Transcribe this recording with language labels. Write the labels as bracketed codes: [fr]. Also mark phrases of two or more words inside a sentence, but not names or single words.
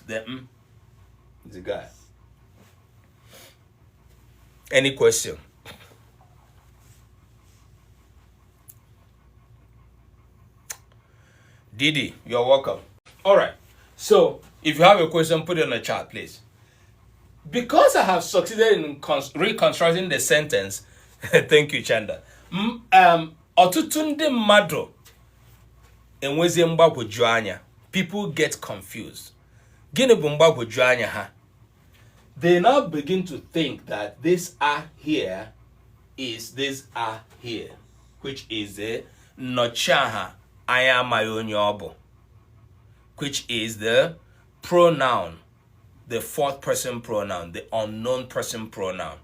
[en] The is the guy. Any question? Didi, you're welcome. All right. So, if you have a question, put it in the chat, please. Because I have succeeded in reconstructing the sentence, thank you, Chanda. [ig] Ọtụtụ ndị mmadụ enwezi mgbagwoju anya. [en] People get confused. [ig] Gịnị bụ mgbagwoju anya ha? [en] They now begin to think that this "are" here is this "are" here, which is a [ig] Nnọchiaha Igbo, [en] which is the pronoun, the fourth person pronoun, the unknown person pronoun.